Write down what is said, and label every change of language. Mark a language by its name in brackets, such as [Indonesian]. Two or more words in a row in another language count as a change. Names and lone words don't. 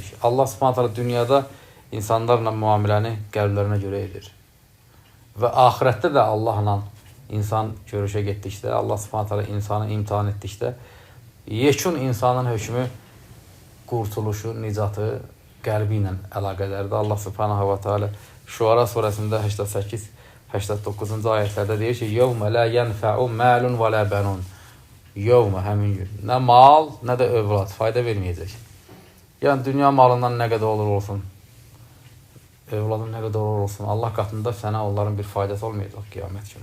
[Arabic] الله سبحانه تعالى [Azerbaijani] dünyada insanlarla müamiləni qəlblərinə görə edir. Və axirətdə də Allahla insan görüşə getdikdə, [Arabic] الله سبحانه تعالى [Azerbaijani] insanı imtihan etdikdə, yekun insanın hökmü, qurtuluşu, nicatı qəlbi ilə əlaqələrdir. [Arabic] الله سبحانه وتعالى [Azerbaijani] Şuara surəsində 88-89-cu ayətlərdə deyir ki, [Arabic] "يوم لا ينفع مال ولا بنون." [Azerbaijani] Yevmə həmin gün nə mal, nə də övlad fayda verməyəcək. Yəni dünya malından nə qədər olur olsun, övladın nə qədər olur olsun, Allah qatında sənə onların bir faydası olmayacaq qiyamət günü.